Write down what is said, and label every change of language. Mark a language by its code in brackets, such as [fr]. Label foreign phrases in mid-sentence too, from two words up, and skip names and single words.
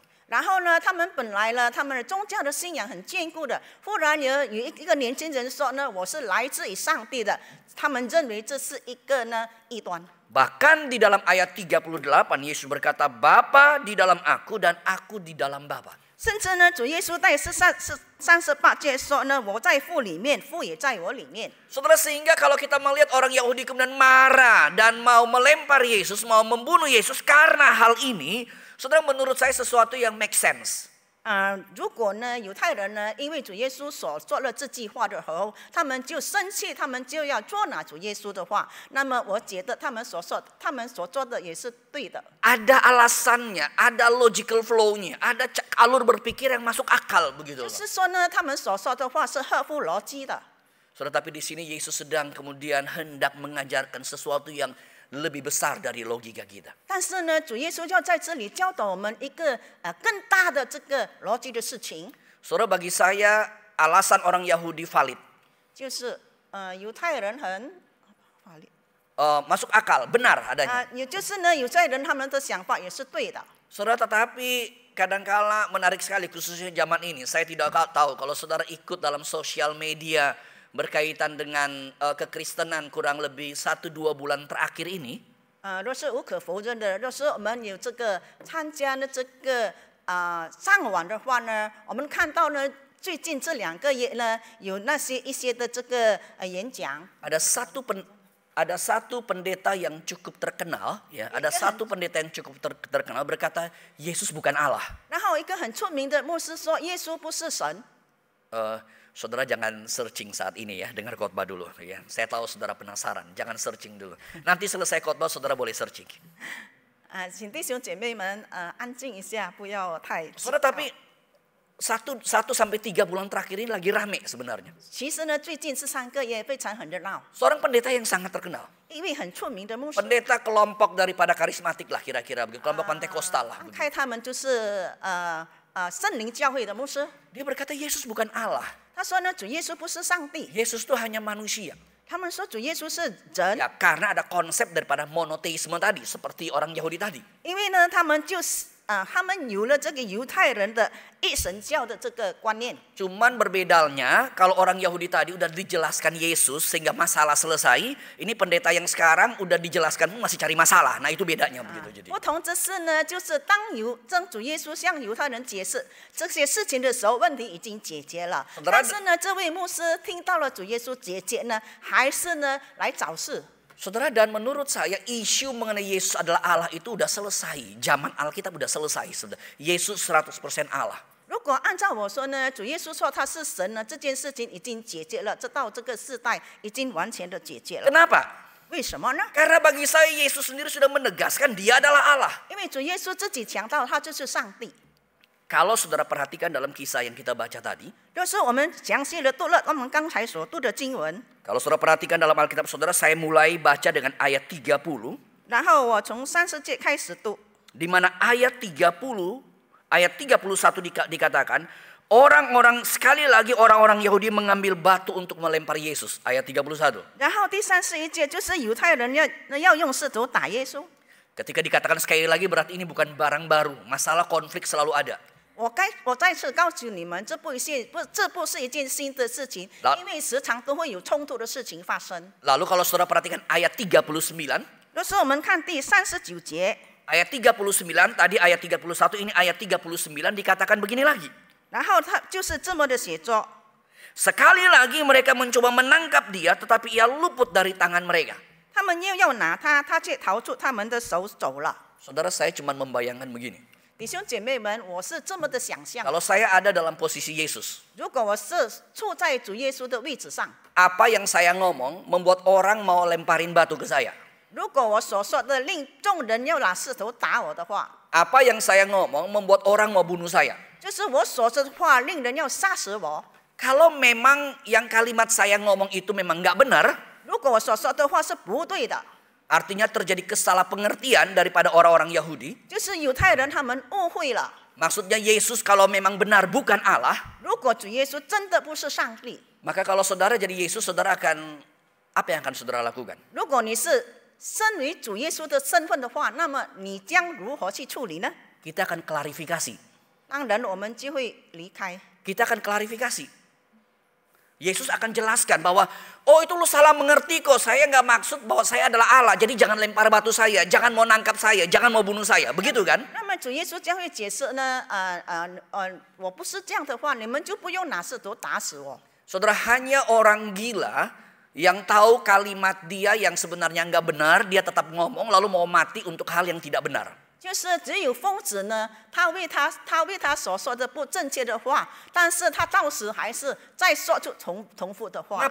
[zh] 然后呢，他们本来呢，他们的宗教的信仰很坚固的，忽然有一个年轻人说呢，我是来自于上帝的，他们认为这是一个呢异端。 [id] Bahkan di dalam ayat 38 Yesus berkata, Bapa di dalam aku dan aku di dalam Bapa. [zh] 甚至呢，主耶稣在38节说呢，我在父里面，父也在我里面。 [id] Saudara, sehingga kalau kita melihat orang Yahudi kemudian marah dan mau melempar Yesus, mau membunuh Yesus karena hal ini, saudara, menurut saya sesuatu yang [en] make sense. [zh] 如果呢，犹太人呢，因为主耶稣所说了这句话的时候，他们就生气，他们就要捉拿主耶稣的话，那么我觉得他们所做的也是对的。 [id] Ada alasannya, ada [en] logical flow- [id] nya, ada alur berpikir yang masuk akal begitu 就 loh. [zh] 是说呢，他们所说的话是合乎逻辑的。 [id] Saudara, tapi di sini Yesus sedang kemudian hendak mengajarkan sesuatu yang lebih besar dari logika kita. [zh] 但是呢，主耶稣要在这里教导我们一个更大的这个逻辑的事情， [id] Saudara, bagi saya alasan orang Yahudi valid. [zh] 就是犹太人很法律 [id] Masuk akal, benar adanya. [zh] 也就是呢，犹太人他们的想法也是对的。 [id] Saudara, tetapi kadangkala menarik sekali khususnya zaman ini. Saya tidak tahu kalau saudara ikut dalam sosial media berkaitan dengan kekristenan kurang lebih 1-2 bulan terakhir ini. [zh] 若是无可否认的，若是我们有这个参加的这个上网的话呢，我们看到呢，最近这2个月呢，有一些的这个演讲。 [id] Ada satu pendeta yang cukup terkenal, ya. Ada satu pendeta yang cukup terkenal berkata Yesus bukan Allah. [zh] 然后一个很出名的牧师说，耶稣不是神。 [id] Saudara jangan searching saat ini ya, dengar khotbah dulu ya. Saya tahu saudara penasaran, jangan searching dulu. Nanti selesai khotbah saudara boleh searching. [zh] 请弟兄姐妹们安静一下，不要太。 [id] Saudara, tapi 1 sampai 3 bulan terakhir ini lagi rame sebenarnya. [zh] 其实呢，最近这3个月非常很热闹， [id] Seorang pendeta yang sangat terkenal. [zh] 一位很出名的牧师。 [id] Pendeta kelompok daripada karismatik lah kira-kira begitu, kelompok Pantekostal lah. [zh] 开他们就是圣灵教会的牧师。 [id] Dia berkata Yesus bukan Allah. [zh] 他说呢，主耶稣不是上帝。 [id] Yesus itu hanya manusia. [zh] 他们说主耶稣是人， [id] Ya, karena ada konsep daripada monoteisme tadi, seperti orang Yahudi tadi. [zh] 因为呢，他们有了这个犹太人的一神教的这个观念。 [id] Cuman berbedanya kalau orang Yahudi tadi udah dijelaskan Yesus sehingga masalah selesai, ini pendeta yang sekarang udah dijelaskan masih cari masalah. Nah, itu bedanya begitu jadi. [zh] 不同之是呢，就是当主耶稣向犹太人解释这些事情的时候，问题已经解决了。但是呢，这位牧师听到了主耶稣解决呢，还是呢来找事。 [id] Saudara, dan menurut saya isu mengenai Yesus adalah Allah itu udah selesai. Zaman Alkitab udah selesai. Saudara. Yesus 100% Allah. [zh] 如果按照我说呢，主耶稣说他是神呢，这件事情已经解决了，到这个世代已经完全的解决了。 [id] Kenapa? [zh] 为什么呢？ [id] Karena bagi saya Yesus sendiri sudah menegaskan dia adalah Allah. [zh] 因为主耶稣自己强调他就是上帝。 [id] Kalau saudara perhatikan dalam kisah yang kita baca tadi, [zh] 就是我们详细的读了我们刚才所读的经文， [id] kalau saudara perhatikan dalam Alkitab saudara, saya mulai baca dengan ayat 30, [zh] 然后我从30节开始读， [id] di mana ayat 31 dikatakan, orang-orang sekali lagi orang-orang Yahudi mengambil batu untuk melempar Yesus. Ayat 31. [zh] 然后第31节就是犹太人要用石头打耶稣。 [id] Ketika dikatakan sekali lagi berarti ini bukan barang baru, masalah konflik selalu ada. [zh] 我再次告诉你们，这不是一件新的事情，因为时常都会有冲突的事情发生。 [id] Lalu kalau saudara perhatikan ayat 39, [zh] 就是我们看第39节， [id] ayat 39 tadi ayat 31 ini ayat 39 dikatakan begini lagi. [zh] 然后他就是这么的写作。 [id] Sekali lagi mereka mencoba menangkap dia tetapi ia luput dari tangan mereka. [zh] 他们又要拿他，他却逃出他们的手走了。 [id] Saudara, saya cuma membayangkan begini. [zh] 弟兄姐妹们，我是这么的想象。 [id] Kalau saya ada dalam posisi Yesus, [zh] 如果我是处在主耶稣的位置上， [id] apa yang saya ngomong membuat orang mau lemparin batu ke saya? [zh] 如果我所说的令众人要拿石头打我的话， [id] Apa yang saya ngomong membuat orang mau bunuh saya? [zh] 就是我所说的话令人要杀死我。 [id] Kalau memang yang kalimat saya ngomong itu memang nggak benar, [zh] 如果我所说的话是不对的， [id] artinya terjadi kesalahpengertian daripada orang-orang Yahudi. [zh] 就是犹太人他们误会了。 [id] Maksudnya Yesus kalau memang benar bukan Allah, [zh] 如果主耶稣真的不是上帝， [id] maka kalau saudara jadi Yesus, saudara akan apa yang akan saudara lakukan? [zh] 如果你是身为主耶稣的身份的话，那么你将如何去处理呢？ [id] Kita akan klarifikasi. 当然我们就会离开。 Kita akan klarifikasi. Yesus akan jelaskan bahwa, oh itu lu salah mengerti kok. Saya nggak maksud bahwa saya adalah Allah. Jadi jangan lempar batu saya, jangan mau nangkap saya, jangan mau bunuh saya. Begitu kan? [zh] 那么主耶稣将会解释呢，我不是这样的话，你们就不用拿石头打死我。 [id] Saudara, hanya orang gila yang tahu kalimat dia yang sebenarnya nggak benar, dia tetap ngomong lalu mau mati untuk hal yang tidak benar. [zh] 就是只有疯子呢，他为他所说的不正确的话，但是他到时还是再说出重复的话。